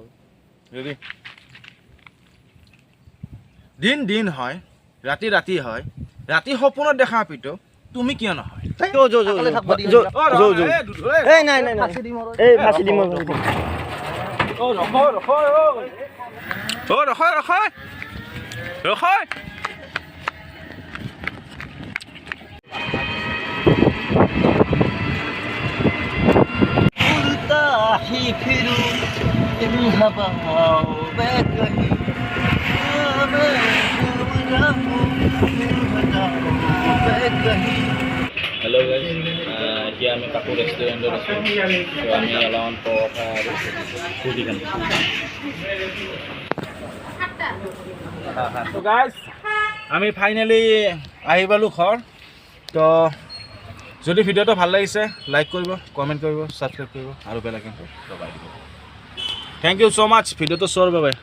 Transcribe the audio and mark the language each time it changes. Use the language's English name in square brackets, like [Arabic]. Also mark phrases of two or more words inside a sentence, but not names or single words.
[Assamese] ৰেডি দিন হয় ৰাতি হয় ৰাতি সপোনত দেখা হাবিতো তুমি কিয় নহয় এই নাই এই ফাঁচি দিম ৰখ [Hindi] उड़ता ही फिरूं इन हवाओं में कहीं मैं घूम रहूं इन हवाओं में कहीं [English] Hello guys [Assamese] এতিয়া আমি কাপোৰ ৰেষ্টুৰেণ্টত আছোঁ তো আমি অলপমান পৰঠা আৰু ৰুটি খাম তো গাইজ আমি ফাইনেলি আহি পালোঁ ঘৰ তো যদি ভিডিঅ'টো ভাল লাগিছে লাইক কৰিব কমেণ্ট কৰিব ছাবস্ক্ৰাইব কৰিব আৰু বেল আইকনটো দবাই দিব [English] thank you so much [Assamese] ভিডিঅ'টো চোৱাৰ বাবে